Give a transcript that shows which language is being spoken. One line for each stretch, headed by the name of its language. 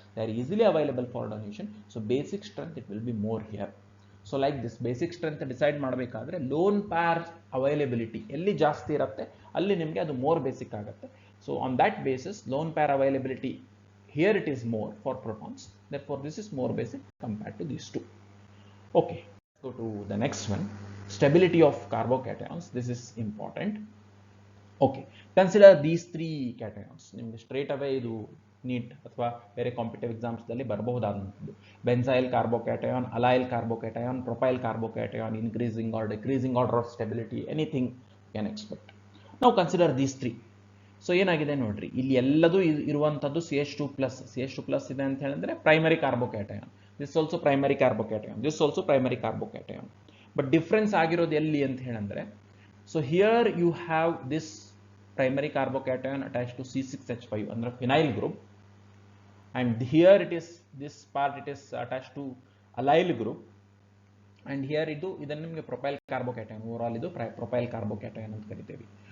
English: They are easily available for donation. So basic strength it will be more here. So like this basic strength decide ಮಾಡಬೇಕಾದ್ರೆ lone pair availability
Kannada: ಎಲ್ಲಿ ಜಾಸ್ತಿ ಇರುತ್ತೆ ಅಲ್ಲಿ ನಿಮಗೆ ಅದು
English: More basic ಆಗುತ್ತೆ. So on that basis lone pair availability here it is more for protons, therefore this is more basic compared to these two. Okay, go to the next one, stability of carbocations. This is important. Okay, consider these three cations.
Kannada: ನಿಮಗೆ straight away ಇದು neat ಅಥವಾ ಬೇರೆ competitive ಎಕ್ಸಾಮ್ಸ್ದಲ್ಲಿ ಬರಬಹುದಾದಂಥದ್ದು.
English: Benzyl carbocation, allyl carbocation, propyl carbocation, increasing or decreasing order of stability, anything can expect.
Kannada: ನಾವು
English: Consider these three.
Kannada: So ಏನಾಗಿದೆ ನೋಡ್ರಿ, ಇಲ್ಲಿ ಎಲ್ಲದೂ ಇರುವಂಥದ್ದು CH2+.
English: CH2+
Kannada: ಇದೆ ಅಂತ ಹೇಳಿದ್ರೆ
English: Primary carbocation. This also primary carbocation, this also primary carbocation.
Kannada: But difference ಆಗಿರೋದು ಎಲ್ಲಿ ಅಂತ ಹೇಳಿದ್ರೆ,
English: so here you have this primary carbocation attached to C6H5 under phenyl group, and here it is, this part it is attached to allyl group, and here
Kannada: idannu nimage
English: propyl carbocation, overall idu propyl carbocation
Kannada: anta karitevi.